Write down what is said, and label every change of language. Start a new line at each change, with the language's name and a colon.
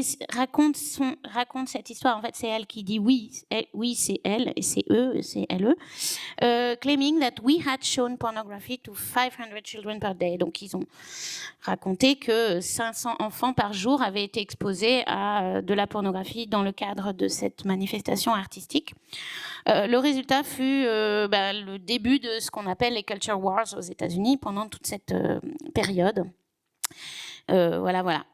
French: raconte cette histoire. En fait, c'est elle qui dit oui, c'est elle, et c'est eux, c'est elle.
English: Claiming that we had shown pornography to 500 children per day.
French: Donc, ils ont raconté que 500 enfants par jour avaient été exposés à de la pornographie dans le cadre de cette manifestation artistique. Le résultat fut le début de ce qu'on appelle les culture wars aux États-Unis pendant toute cette période. Voilà.